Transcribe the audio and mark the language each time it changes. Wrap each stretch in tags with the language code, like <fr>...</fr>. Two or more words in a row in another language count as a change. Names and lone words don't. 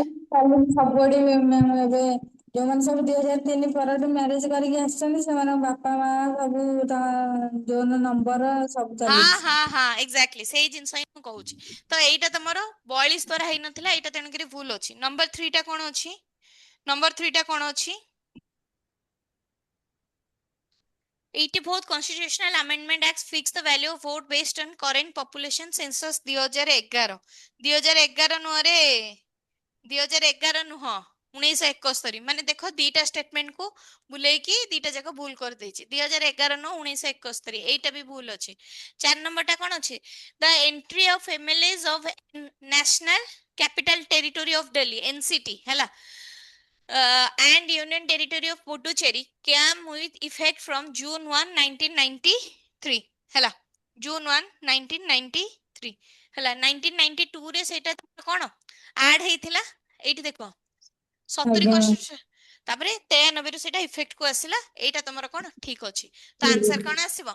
<or>ସବୁଆଡେ ଏବେ ଯୋଉମାନେ ସବୁ 2003 ପରଠୁ ମ୍ୟାରେଜ କରିକି ଆସିଛନ୍ତି ସେମାନଙ୍କ ବାପା ମା ସବୁ ଯୋଉ ନମ୍ବର ସବୁ ହଁ ଚାଲିଛି। ହଁ ହଁ ଏକ୍ଜାକ୍ଟଲି ସେଇ ଜିନିଷ ହିଁ ମୁଁ କହୁଛି। ତ ଏଇଟା ତମର 42 ହେଇନଥିଲା, ଏଇଟା ତେଣୁକରି ଭୁଲ ଅଛି। ନମ୍ବର 3ଟା କଣ ଅଛି? ନମ୍ବର 3ଟା କଣ ଅଛି?</or> <en>84th Constitutional Amendment Act fixed the value of vote based on current population census 2011।</en> <or>2011 ନୁହଁରେ, 2011 ନୁହଁ 1971। ମାନେ ଦେଖ ଦିଟା ଷ୍ଟେଟମେଣ୍ଟ କୁ ବୁଲେଇକି ଦିଟା ଯାକ ଭୁଲ କରିଦେଇଛି। 2011 ନୁହଁ 1971, ଏଇଟା ବି ଭୁଲ ଅଛି। 4 ନମ୍ବରଟା କଣ ଅଛି?</or> <en>the entry of MLAs of National Capital Territory of Delhi NCT ହେଲା and Union Territory of Puducherry came with effect from June 1, 1993 ହେଲା।</en> <or>June 1, 1993 ହେଲା। 1992 ରେ ସେଇଟା କଣ ଆଡ ହେଇଥିଲା, ଏଇଠି ଦେଖ 70 ଆଜ୍ଞା। କନଷ୍ଟିଟ୍ୟୁସନ, ତାପରେ 93 ରୁ ସେଇଟା ଇଫେକ୍ଟ କୁ ଆସିଲା। ଏଇଟା ତମର କଣ ଠିକ ଅଛି। ତ ଆନ୍ସର କଣ ଆସିବ?</or>